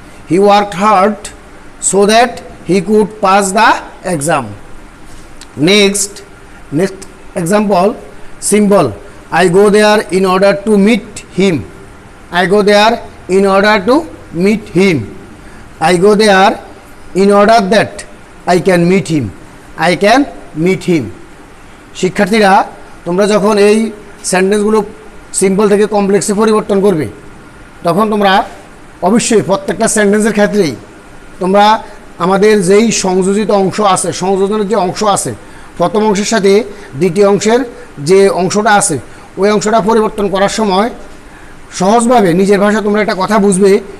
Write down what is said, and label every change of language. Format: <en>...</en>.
<en>He worked hard so that he could pass the exam. Next example, simple, I go there in order to meet him. I go there in order to meet him. I go there in order that I can meet him. I can meet him.</en> <bn>শিক্ষার্থীরা, তোমরা যখন এই সেন্টেন্সগুলো simple থেকে কমপ্লেক্সে পরিবর্তন করবে, তখন তোমরা অবশ্যই প্রত্যেকটা সেন্টেন্সের ক্ষেত্রেই তোমরা আমাদের যেই সংযোজিত অংশ আছে, সংযোজনের যে অংশ আছে, প্রথম অংশের সাথে দ্বিতীয় অংশের যে অংশটা আছে, ওই অংশটা পরিবর্তন করার সময় সহজভাবে নিজের ভাষায় তোমরা একটা কথা বুঝবে।</bn>